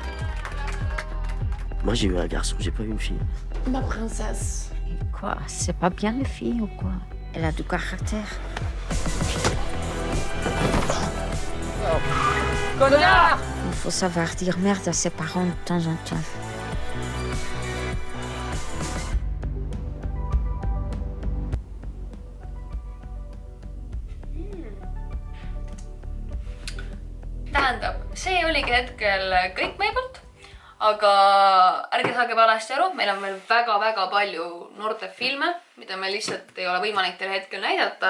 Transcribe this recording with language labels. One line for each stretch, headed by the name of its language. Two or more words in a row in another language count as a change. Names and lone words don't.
French: Moi j'ai eu un garçon, j'ai pas eu une fille. Ma princesse. Quoi? C'est pas bien les filles ou quoi? Elle a du caractère. Connard! Il faut savoir dire merde à ses parents de temps en temps.
Estonian: Tähendab, see oligi hetkel kõik meie poolt. Aga ärge saage valesti aru, meil on veel väga-väga palju noortefilme, mida meil lihtsalt ei ole võimalik teile hetkel näidata.